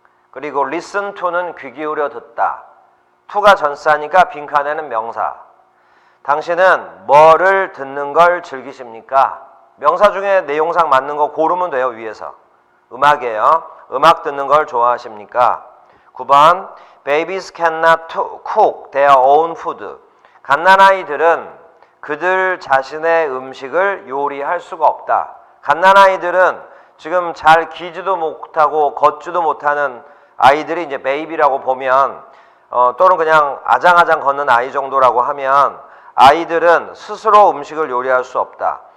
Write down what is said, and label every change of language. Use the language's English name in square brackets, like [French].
[Korean] 그리고 listen to는 귀 기울여 듣다. to가 전사니까 빈칸에는 명사. 당신은 뭐를 듣는 걸 즐기십니까? 명사 중에 내용상 맞는 거 고르면 돼요. 위에서. 음악이에요. 음악 듣는 걸 좋아하십니까? [English] 9번 Babies cannot cook their own food. [Korean] 갓난아이들은 그들 자신의 음식을 요리할 수가 없다. 갓난아이들은 지금 잘 기지도 못하고 걷지도 못하는 아이들이 이제 베이비라고 보면 또는 그냥 아장아장 걷는 아이 정도라고 하면 아이들은 스스로 음식을 요리할 수 없다.